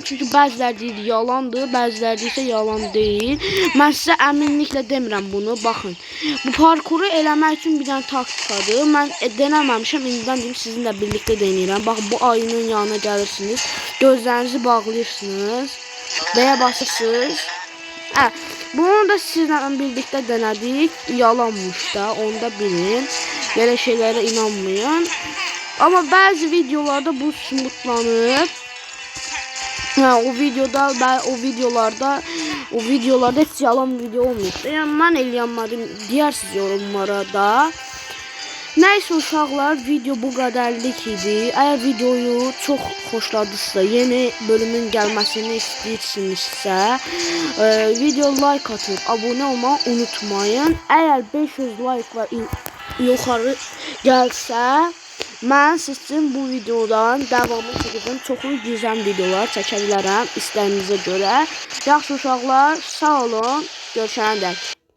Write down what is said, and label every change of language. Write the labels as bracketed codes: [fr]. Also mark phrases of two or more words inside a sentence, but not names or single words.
[az] Çünki bəziləri deyir yalandır, bəziləri isə yalan deyil. Mən sizə əminliklə demirəm bunu. Baxın. Bu parkuru eləmək üçün bir dənə taktikadır. Mən denəməmişəm, indidən deyim sizinlə birlikdə denəyirəm. Baxın, bu ayının yanına gəlirsiniz. Gözlərinizi bağlayırsınız. B'yə basırsınız. [tr] Bunu da sizlerle birlikte denedik. Yalanmış da, onu da bilin. Böyle şeylere inanmayın. Ama bazı videolarda bu smutlanır. O videolarda hiç yalan video olmuyor. Yani ben eləyənmədim deyirsiniz yorumlara da. [az] Neyse uşaqlar, video bu qədərlik idi. Eğer videoyu çok xoşladısa, yeni bölümün gəlməsini istəyirsinizsə, video like atıp abone olmayı unutmayın. Eğer 500 like ve yukarı gəlsə, mən sizin bu videodan devamlı çəkəcəm. Çoxlu güzel videolar çəkə bilərəm istəyinizə görə. Yaxşı uşaqlar, sağ olun. Görüşənə dək.